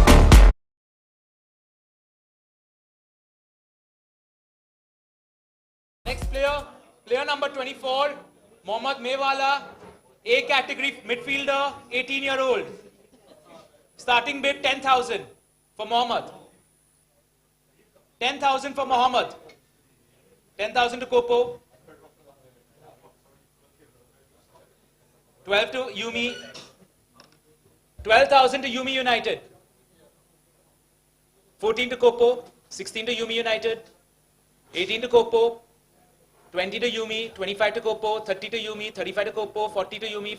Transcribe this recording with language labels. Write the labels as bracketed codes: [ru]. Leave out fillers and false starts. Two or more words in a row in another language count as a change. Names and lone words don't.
[en] Next player, player number 24, Mohammad Mewala, A category midfielder, 18-year-old. Starting bid 10,000 for Mohammad. 10,000 for Mohammad. 10,000 to Kopo. 12 to Yumi. 12,000 to Yumi United. 14 to Kopo. 16 to Yumi United. 18 to Kopo. 20 to Yumi. 25 to Kopo. 30 to Yumi. 35 to Kopo. 40 to Yumi.